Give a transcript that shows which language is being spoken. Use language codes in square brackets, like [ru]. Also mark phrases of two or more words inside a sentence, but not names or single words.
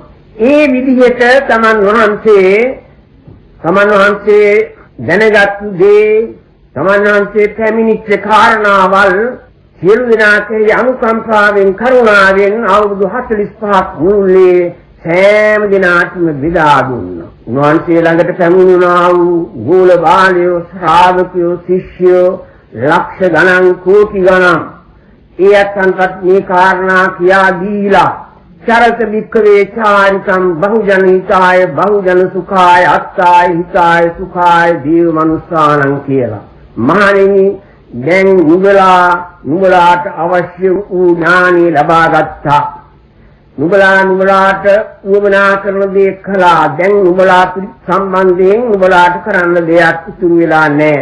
[si] ඒ විදිහට තමන් වහන්සේ දැනගත් දේ, තමන් වහන්සේ පැමිණිච්ච කාරණාවල් සියලු දෙනාගේ අනුකම්පාවෙන් කරුණාවෙන් අවුරුදු 45ක් මුළුල්ලේ සෑම දිනාටම බෙදා දුන්නා. උන්වහන්සේ ළඟට පැමිණුණා වූ ගෝල බාලයෝ, ශ්‍රාවකයෝ, ශිෂ්‍යයෝ ලක්ෂ ගණන්, කෝටි ගණන් ඒ අත්න්ටත් මේ කාරණා කියා දීලා [pi] චරත වික්‍රේ චාරිකම් බහුජන හිතාය බහුජන සුඛාය අත්තාය හිතාය සුඛාය දීව මනුස්සානං [si] කියලා. මහණෙනි, දැන් නුඹලාට අවශ්‍ය වූ ඥානෙ ලබා ගත්තා. නුඹලාට උවමනා කරන දේ කළා. දැන් නුඹලා සම්බන්ධයෙන් නුඹලාට කරන්න දෙයක් ඉතුරු වෙලා නැහැ.